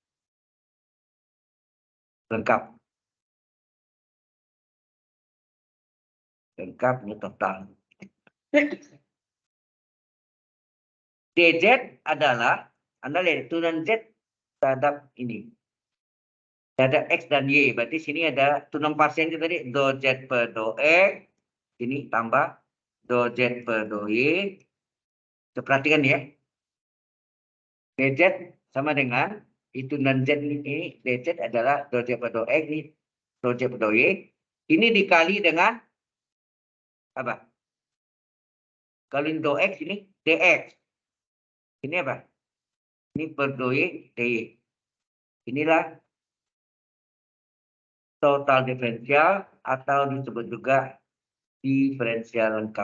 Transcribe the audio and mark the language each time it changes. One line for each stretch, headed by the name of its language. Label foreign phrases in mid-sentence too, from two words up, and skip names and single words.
Indonesian: Lengkap. Lengkap ini total. dz adalah, Anda lihat turunan z terhadap ini. Terhadap x dan y. Berarti sini ada turunan parsialnya tadi. Do z per do x. Ini tambah do z per do y. Perhatikan ya. dz sama dengan itu turunan z ini. dz adalah do z per do x. Ini do z per do y. Ini dikali dengan apa? Kalau ini do x ini dx. Ini apa? Ini per do y dy. Inilah total diferensial atau disebut juga diferensial lengkap.